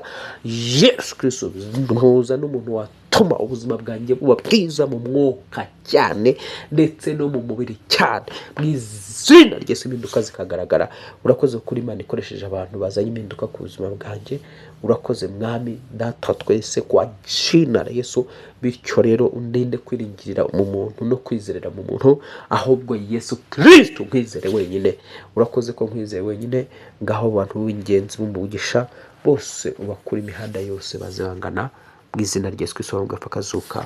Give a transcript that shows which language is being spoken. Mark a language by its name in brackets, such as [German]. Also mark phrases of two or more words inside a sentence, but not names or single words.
[Kinyarwanda] Yesu Kristo, mpuza n'umuntu watuma ubuzima bwanjye buba bwiza mu mwuka cyane ndetse no mu mubiri cyane mu izina rya Yesu, impinduka zikagaragara. Urakoze kuri Imana ikoresheje abantu bazanye impinduka ku buzima bwanjye. Urakoze Mwami Data twese [Swahili] kwa jina la Yesu. [Kinyarwanda] Bityo rero undinde kwiringirira mu muntu no kwizerera mu muntu, ahubwo Yesu Kristo nkwizere wenyine. Urakoze ko nkwizere wenyine. Ngaho abantu b'ingenzi b'umugisha bose ubakura imihanda yose bazangana mu izina rya Yesu Kristo wamugapfa kazuka.